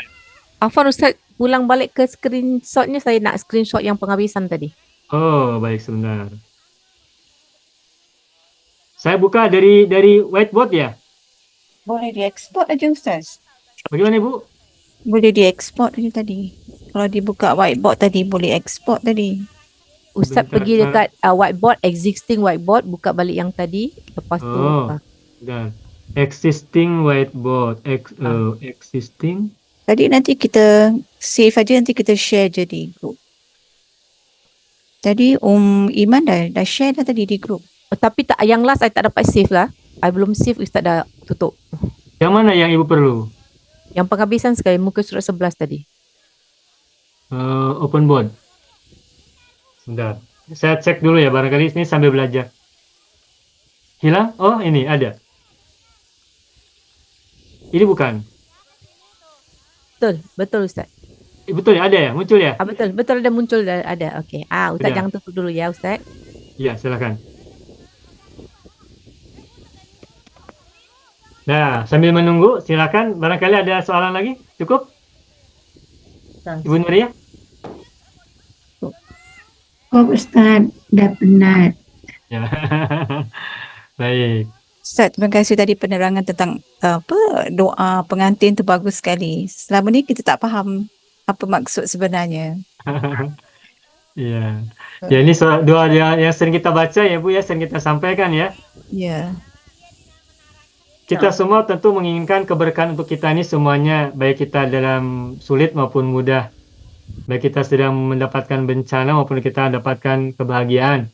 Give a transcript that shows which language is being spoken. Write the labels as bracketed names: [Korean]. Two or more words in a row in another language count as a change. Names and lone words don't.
[Malay] Afwan Ustaz, pulang balik ke screenshotnya, saya nak screenshot yang penghabisan tadi. [Indonesian] Oh, baik, sebentar. Saya buka dari whiteboard ya. [Malay] Boleh diekspor aja Ustaz. [Indonesian] Bagaimana Ibu? [Malay] Boleh diekspor aja tadi. Kalau dibuka whiteboard tadi boleh ekspor tadi. Ustaz [Indonesian] Sebentar, [Malay] pergi dekat whiteboard, [English] existing whiteboard, [Malay] buka balik yang tadi. Lepas tu. Dan [English] existing whiteboard, [Malay] existing. Tadi nanti kita save aja, nanti kita share je di group. Tadi Iman dah share dah tadi di group. Tapi tak, yang last I tak dapat save lah. I belum save, Ustaz dah tutup. [Indonesian] Yang mana yang Ibu perlu? [Malay] Yang penghabisan sekali, muka surat 11 tadi. [English] Open board. [Indonesian] Sebentar. Saya cek dulu ya, barangkali ini sambil belajar. Hilang? Oh, ini ada. Ini bukan. [Malay] Betul Ustaz. [Indonesian] Betul ya, ada ya, muncul ya? [Malay] Betul, betul ada muncul ada. Okey. Ustaz [Indonesian] Sudah. [Malay] jangan tutup dulu ya, Ustaz. [Indonesian] Ya, silakan. Nah, sambil menunggu, silakan. Barangkali ada soalan lagi? Cukup? Ibu Nuria? [Malay] Oh Ustaz, dah penat. [Indonesian] Ya. Baik. [Malay] Ustaz, terima kasih tadi penerangan tentang doa pengantin tu bagus sekali. Selama ni kita tak faham apa maksud sebenarnya. [Indonesian] Iya. Ya, ini doa yang sering kita baca ya Bu ya, sering kita sampaikan ya. Ya. Kita semua tentu menginginkan keberkahan untuk kita ini semuanya, baik kita dalam sulit maupun mudah. Baik kita sedang mendapatkan bencana maupun kita dapatkan kebahagiaan.